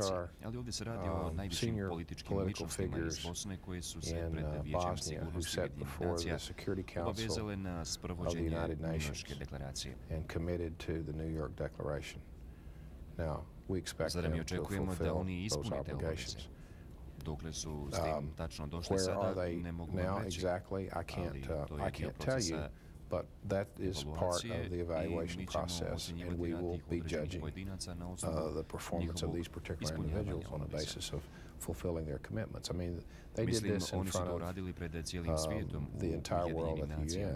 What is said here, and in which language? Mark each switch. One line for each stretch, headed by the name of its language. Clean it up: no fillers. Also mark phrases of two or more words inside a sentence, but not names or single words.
Bosnian: Ali ovdje se radi o najvišim političkim ličnostima iz Bosne koji su se pred Vijećem sigurnosti Ujedinjenih nacija obavezale na sprovođenje Njujorške deklaracije. Zar mi očekujemo da oni ispune te obaveze? dokle su s tim tačno došli
English: Where are
Bosnian: sada,
English: they
Bosnian: ne mogu
English: now
Bosnian: vam reći.
English: exactly? I can't tell you, but that is part of the evaluation process, and we will be judging the performance of these particular individuals on the basis of fulfilling their commitments. I mean, they did this in front of the entire world at the UN.